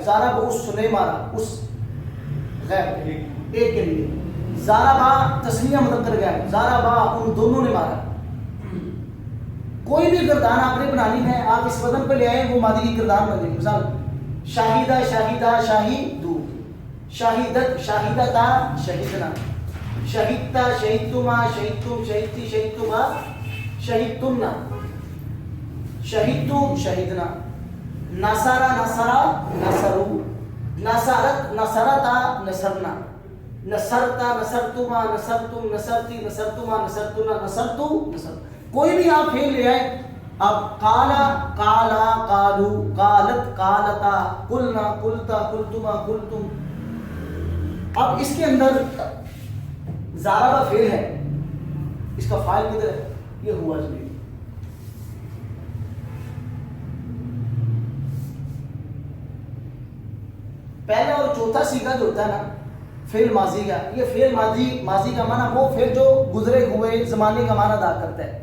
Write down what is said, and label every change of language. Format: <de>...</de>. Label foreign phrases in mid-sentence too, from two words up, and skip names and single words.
<ur>ضرب اس نے مارا, اس غائب ایک کے لیے. ضربا تسنیہ مذکر غائب, ضربا ان دونوں نے مارا. کوئی بھی گردان آپ نے بنانی ہے, آپ اس وزن پہ لے آئیں وہ ماضی کی گردان بن جائے گی.</ur> <ar>مثال شاہدہ شاہدہ شاہدو, شاہدت شاہدتا شہدنا, شہدتا شہدتما شہدتم شہدتی شہدتما شہدتمنا, شہدتم شہدنا. نصرا نصرا نصرو, نصرت نصرتا نصرنا, نصرتا نصرتما نصرتم نصرتی نصرتما نصرتنا نصرتو نصر.</ar> <ur>کوئی بھی آپ فعل لے آئے.</ur> <ar>اب قالا قالا قالو قالت قالتا قلنا قلتا قلتما قلتم.</ar> <ur>اب اس کے اندر ضربا فعل ہے, اس کا فاعل کدھر ہے؟ یہ ہوا ضمیر. پہلا اور چوتھا سیغہ جو ہوتا ہے نا فعل ماضی کا, یہ فعل ماضی کا معنی وہ فعل جو گزرے ہوئے زمانے کا معنی ادا کرتا ہے.</ur>